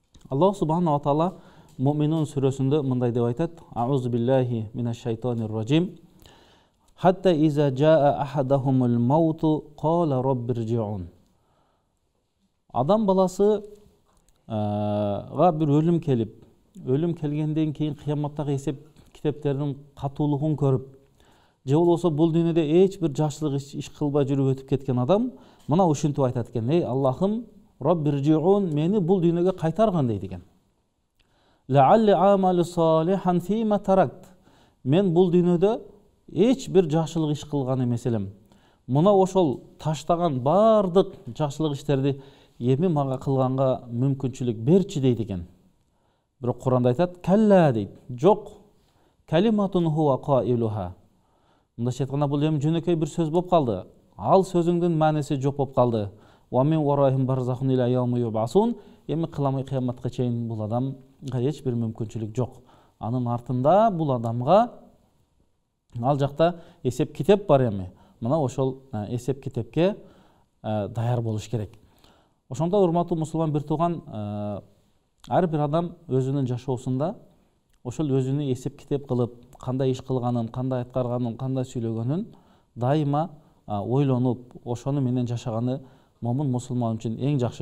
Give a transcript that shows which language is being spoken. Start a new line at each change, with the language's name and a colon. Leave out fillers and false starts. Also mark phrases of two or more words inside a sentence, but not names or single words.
Kyrgyz: Аллах
Arabic: سبحانه وتعالى
Kyrgyz: Муъминун сүрөсүндө мындай деп айтат:
Arabic: أعوذ بالله من الشيطان الرجيم. حتى إذا جاء أحدهم الموت قال رب ارجعون.
Kyrgyz: Адам баласы bir өлүм келип, өлүм келгенден кийин кыяматтагы эсеп китептеринин катуулугун көрүп, же болбосо бул дүйнөдө эч бир жакшылык иш кылбай жүрүп өтүп кеткен адам мына ушинтип айтат экен: ey Аллахым, роббиржиун, мени бул дүйнөгө кайтарган дейт экен.
Arabic: لعلي أعمل صالحا فيما تركت.
Kyrgyz: Мен бул дүйнөдө эч бир жакшылык иш кылган эмес элем. Мына ошол таштаган бардык жакшылык иштерди эми мага кылганга мүмкүнчүлүк берчи дейт экен. Бирок Куранда айтат: калла дейт.
Arabic: Жок. كلمة هو قائلها.
Kyrgyz: Мындайча айтканда бул эми жөнөкөй бир сөз болуп калды. Ал сөзүңдүн мааниси жок болуп калды.
Arabic: ومن ورائهم برزخ إلى يوم يبعثون.
Kyrgyz: Эми кыламай кыяматка чейин бул адамга эч бир мүмкүнчүлүк жок. Анын артында бул адамга ал жакта эсеп китеп бар эми. Мына ошол эсеп китепке даяр болуш керек. Ошондо урматтуу мусулман бир тууган, ар бир адам өзүнүн жашоосунда ошол өзүнү эсеп китеп кылып, кандай иш кылганын, кандай аткарганын, кандай сүйлөгөнүн дайыма ойлонуп, ошону менен жашаганы момун мусулман үчүн эң жакшы.